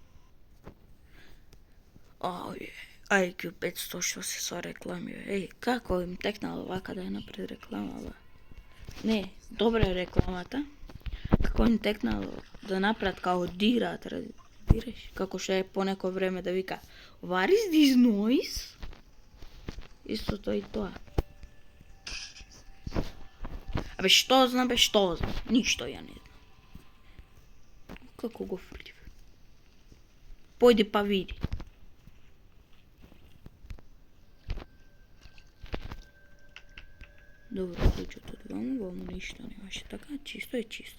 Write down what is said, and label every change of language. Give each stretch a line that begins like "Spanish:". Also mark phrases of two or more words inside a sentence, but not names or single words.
Macedonian: IQ 500 што се со реклами, бе. Како им текнало вака да ја напред реклама, бе? Не, добра е рекламата. Како им текнало да направат као дираат, разбираш? Како што е по неко време да вика
English: What is this noise?
Macedonian: Истото и тоа. Абе, што знам? Ништо ја не знам. Како го фрлив? Појди па види. Добро, клучот од ваму ништо немаше, така, чисто е чисто.